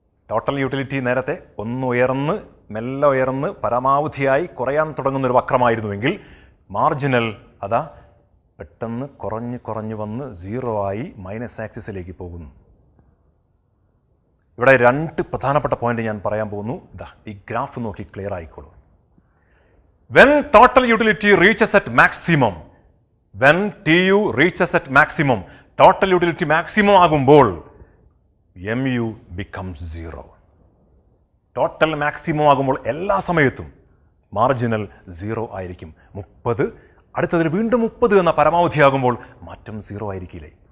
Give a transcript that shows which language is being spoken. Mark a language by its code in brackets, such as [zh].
[ml] Total utility നേരത്തെ ഒന്ന് ഉയർന്ന് മെല്ലെ ഉയർന്ന് പരമാവധിയായി കുറയാൻ തുടങ്ങുന്നൊരു വക്രമായിരുന്നുവെങ്കിൽ മാർജിനൽ അതാ പെട്ടെന്ന് കുറഞ്ഞു വന്ന് 0 ആയി മൈനസ് ആക്സിസിലേക്ക് പോകുന്നു. ഇവിടെ 2 പ്രധാനപ്പെട്ട പോയിന്റ് ഞാൻ പറയാൻ പോകുന്നു. ഇതാ ഈ ഗ്രാഫ് നോക്കി clear ആയിക്കോളൂ. [en] When total utility reaches at maximum, when TU reaches at maximum, total utility maximum [ml] ആകുമ്പോൾ [en] MU becomes 0. [ml] ടോട്ടൽ മാക്സിമം ആകുമ്പോൾ എല്ലാ സമയത്തും മാർജിനൽ 0 ആയിരിക്കും. 30 അടുത്തതിൽ വീണ്ടും 30 എന്ന പരമാവധി ആകുമ്പോൾ മാറ്റം 0 ആയിരിക്കില്ലേ?